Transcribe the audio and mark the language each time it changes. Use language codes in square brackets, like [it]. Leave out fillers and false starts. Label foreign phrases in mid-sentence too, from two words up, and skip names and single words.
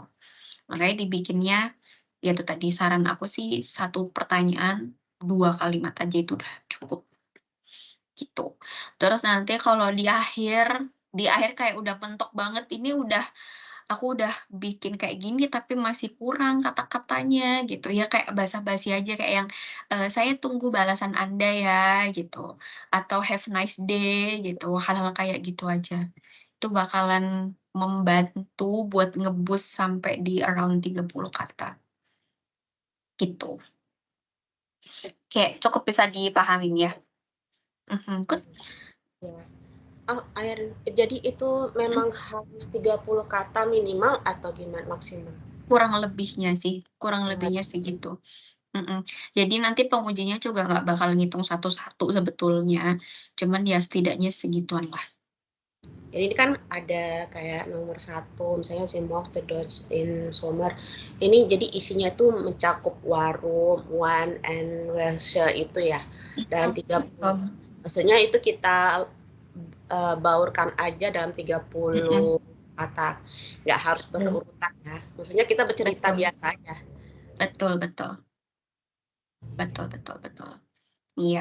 [id] Makanya dibikinnya, ya itu tadi saran aku sih 1 pertanyaan, 2 kalimat aja itu udah cukup, gitu. Terus nanti kalau di akhir kayak udah mentok banget, ini aku udah bikin kayak gini tapi masih kurang kata-katanya gitu ya, kayak basa-basi aja kayak yang, "Saya tunggu balasan Anda ya," gitu, atau [en] "Have nice day," [id] gitu, hal-hal kayak gitu aja. Itu bakalan membantu buat nge-boost sampai di around 30 kata, gitu. Kayak cukup bisa dipahamin ya? Good. Ya. Oh, jadi itu memang harus 30 kata minimal atau gimana maksimal? Kurang lebihnya sih, kurang lebihnya segitu. Jadi nanti pengujinya juga nggak bakal ngitung satu-satu sebetulnya, cuman ya setidaknya segituan lah. Jadi ini kan ada kayak nomor 1, misalnya [de] Sie möchte Deutsch in Sommer. [id] Ini jadi isinya tuh mencakup [de] warum, wann, and welche [id] itu ya. Dan 30. Maksudnya itu kita baurkan aja dalam 30 kata. Nggak harus berurutan ya. Maksudnya kita bercerita biasa aja. Betul. Iya.